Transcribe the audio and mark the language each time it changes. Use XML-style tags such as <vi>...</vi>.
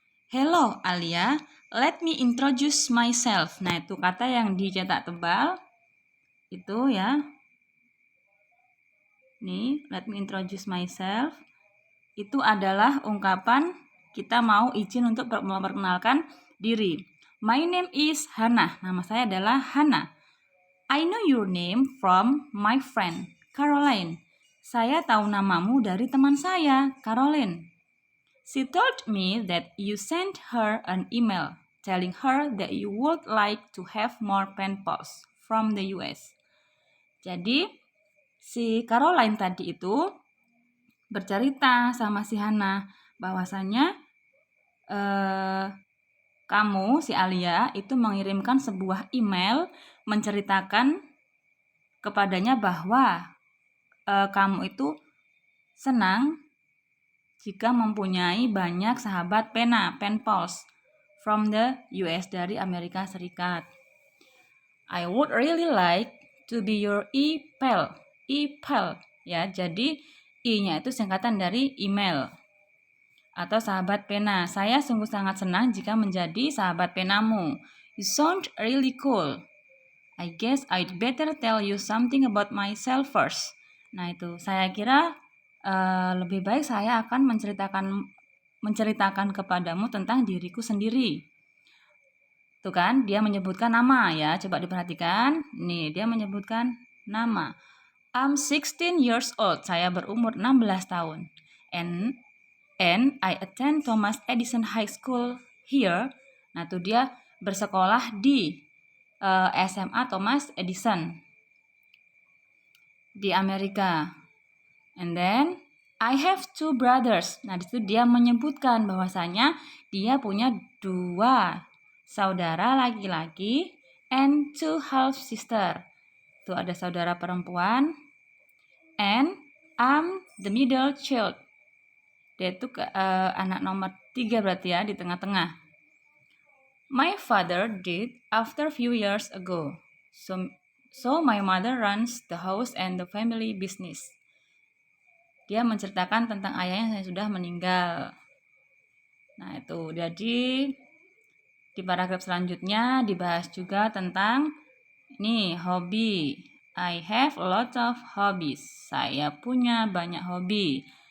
<en>Hello Alia, let me introduce myself.</en> <id>Nah, itu kata yang dicetak tebal. Itu ya.</id> <en>Nih, let me introduce myself.</en> <id>Itu adalah ungkapan kita mau izin untuk memperkenalkan diri.</id> <en>My name is Hannah.</en> <id>Nama saya adalah Hannah.</id> <en>I know your name from my friend, Caroline.</en> <id>Saya tahu namamu dari teman saya, Caroline.</id> <en>She told me that you sent her an email telling her that you would like to have more pen pals from the US.</en> <id>Jadi, si Caroline tadi itu bercerita sama si Hannah bahwasanya kamu, si Alia, itu mengirimkan sebuah email menceritakan kepadanya bahwa kamu itu senang jika mempunyai banyak sahabat pena,</id> <en>pen pals, from the US,</en> <id>dari Amerika Serikat.</id> <en>I would really like to be your e-pal.</en> <id>E-pal, ya, jadi I-nya itu singkatan dari email atau sahabat pena. Saya sungguh sangat senang jika menjadi sahabat penamu.</id> <en>You sound really cool. I guess I'd better tell you something about myself first.</en> <id>Nah itu, saya kira lebih baik saya akan menceritakan kepadamu tentang diriku sendiri. Tuh kan, dia menyebutkan nama ya. Coba diperhatikan. Nih, dia menyebutkan nama.</id> <en>I'm 16 years old.</en> <id>Saya berumur 16 tahun.</id> <en>And I attend Thomas Edison High School here.</en> <id>Nah, tuh dia bersekolah di SMA Thomas Edison di Amerika.</id> <en>And then I have 2 brothers.</en> <id>Nah, disitu dia menyebutkan bahwasanya dia punya 2 saudara laki-laki</id> <en>and 2 half sister.</en> <id>Tuh ada saudara perempuan.</id> <en>And I'm the middle child.</en> <id>Dia itu anak nomor 3 berarti ya, di tengah-tengah.</id> <en>My father died after few years ago. So my mother runs the house and the family business.</en> <id>Dia menceritakan tentang ayahnya yang sudah meninggal. Nah itu, jadi di paragraf selanjutnya dibahas juga tentang ini hobi.</id> <en>I have a lot of hobbies.</en> <id>Saya punya banyak hobi.</id>